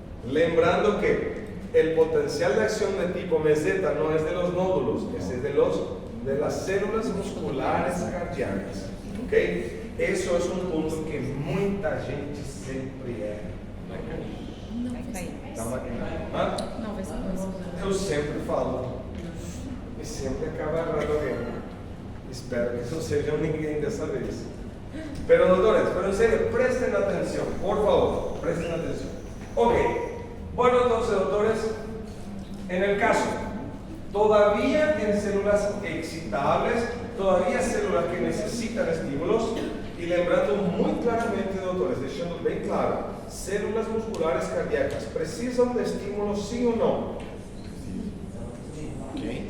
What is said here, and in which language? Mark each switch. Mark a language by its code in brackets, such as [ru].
[pt] Lembrando que [es] el potencial de acción de tipo meseta no es de los nódulos, es de las células musculares cardíacas. ¿Okay? Eso es un punto que mucha gente siempre está maquinando. [pt] Eu sempre falo e sempre acaba errando alguém. Espero que não seja ninguém dessa vez. [es] Pero doctores, pero en serio, presten atención, por favor, presten atención. Ok, bueno entonces doctores, en el caso, todavía en células excitables, todavía células que necesitan estímulos, y [pt] lembrando [es] muy claramente doctores, dejando bien claro, células musculares cardíacas, ¿precisan de estímulos sí o no? Okay.